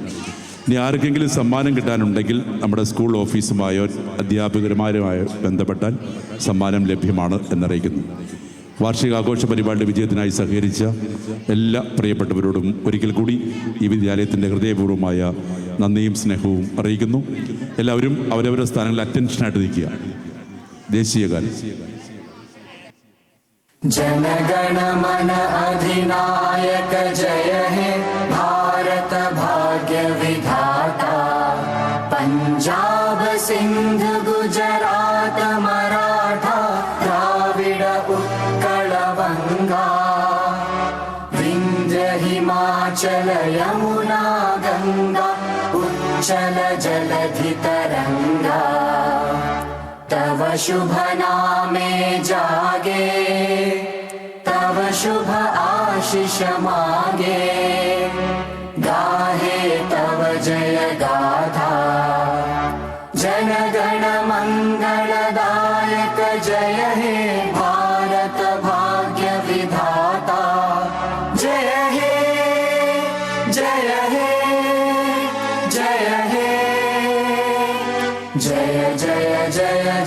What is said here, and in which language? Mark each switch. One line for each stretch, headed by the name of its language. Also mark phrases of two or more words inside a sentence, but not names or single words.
Malayalam: ഇനി ആർക്കെങ്കിലും സമ്മാനം കിട്ടാനുണ്ടെങ്കിൽ നമ്മുടെ സ്കൂൾ ഓഫീസുമായോ അധ്യാപകരുമായോ ബന്ധപ്പെട്ടാൽ സമ്മാനം ലഭ്യമാണ് എന്നറിയിക്കുന്നു. വാർഷികാഘോഷ പരിപാടിയുടെ വിജയത്തിനായി സഹകരിച്ച എല്ലാ പ്രിയപ്പെട്ടവരോടും ഒരിക്കൽ കൂടി ഈ വിദ്യാലയത്തിൻ്റെ ഹൃദയപൂർവ്വമായ നന്ദിയും സ്നേഹവും അറിയിക്കുന്നു. എല്ലാവരും അവരവരുടെ സ്ഥാനങ്ങളിൽ അറ്റൻഷനായിട്ട് നിൽക്കുക. ദേശീയ ഗാനം.
Bangla: জনগণমন অধিনায়ক জয় হে ভারত ভাগ্য বিধাতা পাঞ্জাব সিন্ধ গুজরাট মারাঠা দ্রাবিড় উৎকল বঙ্গ বিন্ধ্য হিমাচল যমুনা গঙ্গা উচ্চল জলধি তরঙ্গ তব শুভ নামে জাগে তব শুভ আশিস মাগে গাহে তব জয় গাথা জনগণ মঙ্গলদায়ক জয় হে ভারত ভাগ্য বিধাতা জয় হে জয় হে জয় হে জয় জয় জয়